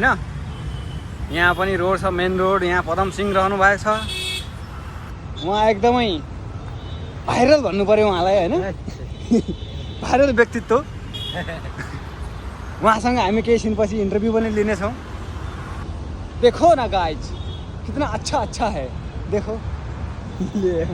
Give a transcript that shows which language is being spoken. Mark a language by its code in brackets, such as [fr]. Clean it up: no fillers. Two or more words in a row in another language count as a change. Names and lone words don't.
[ne] यहाँ पनि रोड छ, मेन रोड। यहाँ पदम सिंह रहनु भएको छ। उहाँ एकदमै भाइरल भन्नु पऱ्यो उहाँलाई होइन, भाइरल व्यक्तित्व। उहाँसँग हामी केही छिनपछि इन्टरभ्यू पनि लिनेछौँ। [hi] देखो ना गाइज, कितना अच्छा है, देखो ये